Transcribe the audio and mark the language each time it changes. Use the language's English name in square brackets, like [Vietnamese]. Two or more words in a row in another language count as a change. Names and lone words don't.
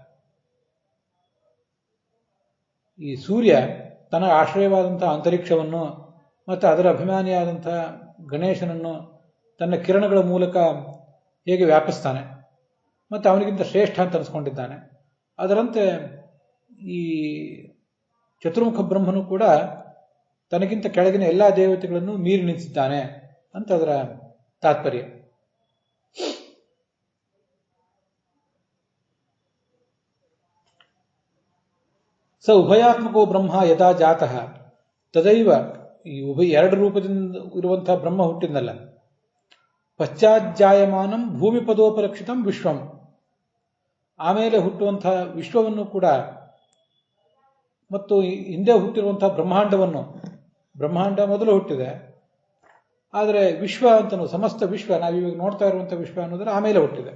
[Kannada] ಈ ಸೂರ್ಯ ತನ್ನ ಆಶ್ರಯವಾದಂತಹ ಅಂತರಿಕ್ಷವನ್ನು ಮತ್ತು ಅದರ ಅಭಿಮಾನಿಯಾದಂತಹ ಗಣೇಶನನ್ನು ತನ್ನ ಕಿರಣಗಳ ಮೂಲಕ ಹೇಗೆ ವ್ಯಾಪಿಸ್ತಾನೆ ಮತ್ತು ಅವನಿಗಿಂತ ಶ್ರೇಷ್ಠ ಅಂತ ಅನಿಸ್ಕೊಂಡಿದ್ದಾನೆ, ಅದರಂತೆ ಈ ಚತುರ್ಮುಖ ಬ್ರಹ್ಮನು ಕೂಡ ತನಗಿಂತ ಕೆಳಗಿನ ಎಲ್ಲ ದೇವತೆಗಳನ್ನು ಮೀರಿ ನಿಂತಿದ್ದಾನೆ ಅಂತ ಅದರ ತಾತ್ಪರ್ಯ. [Sanskrit] ಸ ಉಭಯಾತ್ಮಕೋ ಬ್ರಹ್ಮ ಯಥಾ ಜಾತಃ ತದೈವ, [Kannada] ಈ ಎರಡು ರೂಪದಿಂದ ಇರುವಂತಹ ಬ್ರಹ್ಮ ಹುಟ್ಟಿದ್ನಲ್ಲ, [Sanskrit] ಪಶ್ಚಾಜ್ಜಾಯಮಾನಂ ಭೂಮಿ ಪದೋಪಲಕ್ಷಿತಂ ವಿಶ್ವಂ, [Kannada] ಆಮೇಲೆ ಹುಟ್ಟುವಂತಹ ವಿಶ್ವವನ್ನು ಕೂಡ ಮತ್ತು ಹಿಂದೆ ಹುಟ್ಟಿರುವಂತಹ ಬ್ರಹ್ಮಾಂಡವನ್ನು, ಬ್ರಹ್ಮಾಂಡ ಮೊದಲು ಹುಟ್ಟಿದೆ, ಆದರೆ ವಿಶ್ವ ಅಂತನೂ ಸಮಸ್ತ ವಿಶ್ವ ನಾವಿವಾಗ ನೋಡ್ತಾ ಇರುವಂತಹ ವಿಶ್ವ ಅನ್ನೋದರ ಆಮೇಲೆ ಹುಟ್ಟಿದೆ.